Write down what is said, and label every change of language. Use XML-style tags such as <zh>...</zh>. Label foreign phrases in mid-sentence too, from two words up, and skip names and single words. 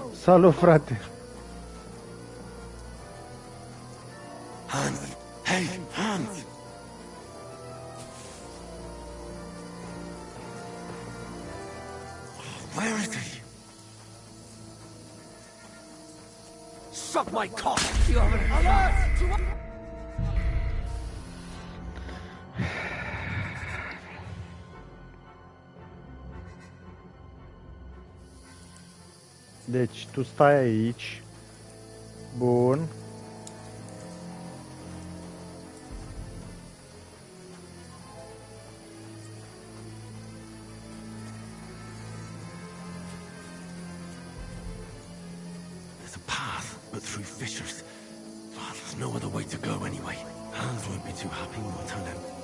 <ro>Salut, frate!</ro> <en>Hans! Hey, Hans! Where is he? Suck my cock! You haven't alert!</en> <ro>Deci, tu stai aici. Bun.</ro> <en>There's a path, but through fissures. Oh, there's no other way to go anyway. Hans won't be too happy when I tell him.</en>